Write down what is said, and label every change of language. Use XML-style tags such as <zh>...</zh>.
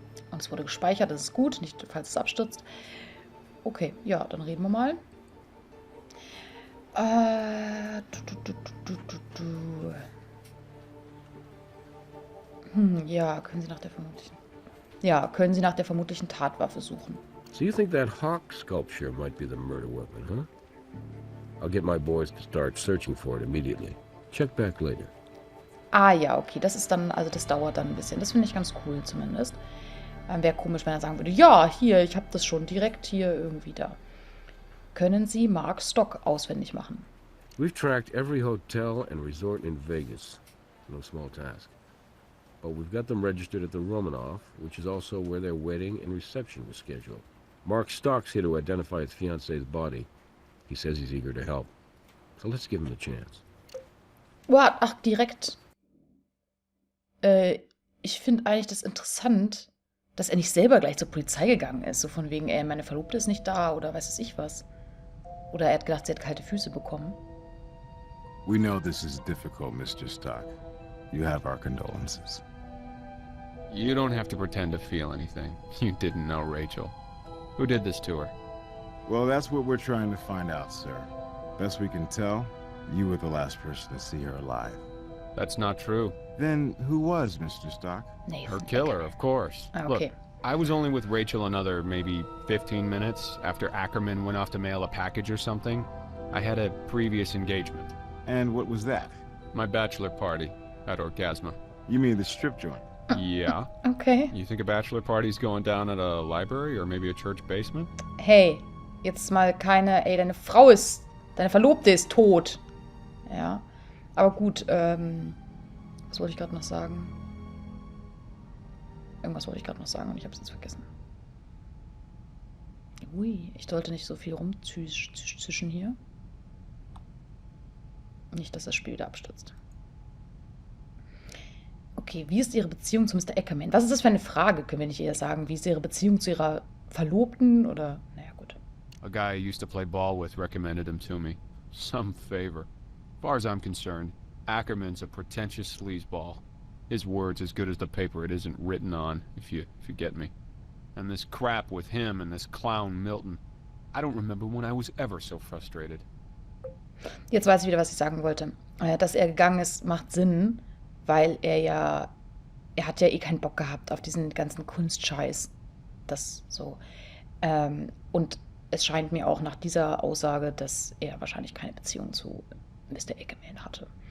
<de>Und es wurde gespeichert, das ist gut, nicht falls es abstürzt. Okay, ja, dann reden wir mal. Äh, du, du, du, du, du. Ja, können Sie nach der vermutlichen Tatwaffe suchen.</de> <en>So you think that hawk sculpture might be the murder weapon, huh? I'll get my boys to start searching for it immediately. Check back later.</en> <de>Ah ja, okay, das ist dann, also das dauert dann ein bisschen. Das finde ich ganz cool zumindest. Wäre komisch, wenn er sagen würde, ja, hier, ich habe das schon direkt hier irgendwie da. Können Sie Mark Stock auswendig machen?</de> <en>We've tracked every hotel and resort in Vegas. No small task. But we've got them registered at the Romanoff, which is also where their wedding and reception was scheduled. Mark Stock's here to identify his fiance's body. He says he's eager to help. So let's give him a chance.</en> <de>Wow, ach, direkt. Ich finde eigentlich das interessant, dass er nicht selber gleich zur Polizei gegangen ist. So von wegen, meine Verlobte ist nicht da oder weiß es ich was. Oder er hat gedacht, sie hat kalte Füße bekommen.</de> <en>We know this is difficult, Mr. Stock. You have our condolences. You don't have to pretend to feel anything. You didn't know Rachel. Who did this to her? Well, that's what we're trying to find out, sir. Best we can tell, you were the last person to see her alive. That's not true. Then who was, Mr. Stock?</en> <de>Nee,</de> <en>Her killer, of course. Ah, Look, okay. I was only with Rachel another maybe 15 minutes after Ackerman went off to mail a package or something. I had a previous engagement. And what was that? My bachelor party at Orgasma. You mean the strip joint? Yeah. Okay. You think a bachelor party's going down at a library or maybe a church basement?</en> <de>Hey, jetzt mal keine, ey, deine Verlobte ist tot. Ja, aber gut, was wollte ich gerade noch sagen? Irgendwas wollte ich gerade noch sagen und ich habe es jetzt vergessen. Ui, ich sollte nicht so viel rumzischen hier. Nicht, dass das Spiel wieder abstürzt. Okay, wie ist Ihre Beziehung zu Mr. Ackerman? Was ist das für eine Frage? Können wir nicht eher sagen, wie ist Ihre Beziehung zu Ihrer Verlobten? Oder, naja, gut.</de> <en>A guy I used to play ball with recommended him to me. Some favor. As far as I'm concerned, Ackerman's a pretentious sleazeball. His word's as good as the paper it isn't written on, if you get me. And this crap with him and this clown Milton. I don't remember when I was ever so frustrated.</en> <de>Jetzt weiß ich wieder, was ich sagen wollte. Dass er gegangen ist, macht Sinn, weil er hat ja eh keinen Bock gehabt auf diesen ganzen Kunstscheiß. Das so. Und es scheint mir auch nach dieser Aussage, dass er wahrscheinlich keine Beziehung zu Mr. Ackerman hatte.</de>